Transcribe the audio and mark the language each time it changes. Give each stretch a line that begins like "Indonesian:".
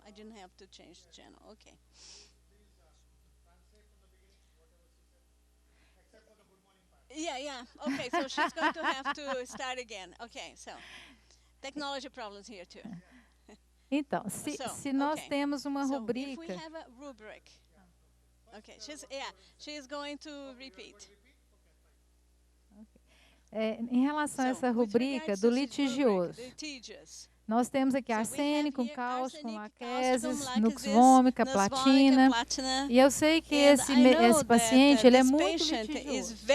English: I didn't have to change the channel. Okay. Yeah. Okay, so she's going to have to start again. Okay, so technology problems here too.
Portuguese: Então, se nós temos uma rubrica.
English: So if we have a rubric. Okay, she's going to repeat.
Portuguese: Em relação a essa rubrica do litigioso, nós temos aqui arsênico, cáustica, laqueses, nux vomica, platina. E eu sei que esse paciente ele é muito litigioso.